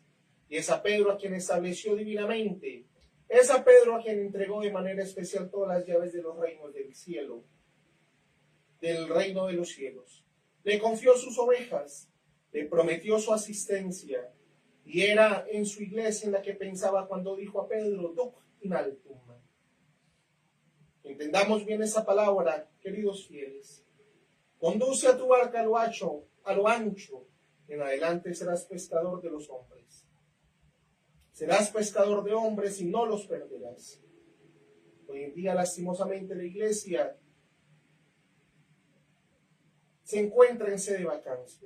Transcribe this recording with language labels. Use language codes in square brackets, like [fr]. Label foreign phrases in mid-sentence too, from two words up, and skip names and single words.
[es] Y es a Pedro a quien estableció divinamente, es a Pedro a quien entregó de manera especial todas las llaves de los reinos del cielo, del reino de los cielos. Le confió sus ovejas, le prometió su asistencia, y era en su iglesia en la que pensaba cuando dijo a Pedro: [la] Duc in altum. [es] Entendamos bien esa palabra, queridos fieles. Conduce a tu barca a lo ancho, en adelante serás pescador de los hombres. Serás pescador de hombres y no los perderás. Hoy en día, lastimosamente, la iglesia se encuentra en sede de vacancia.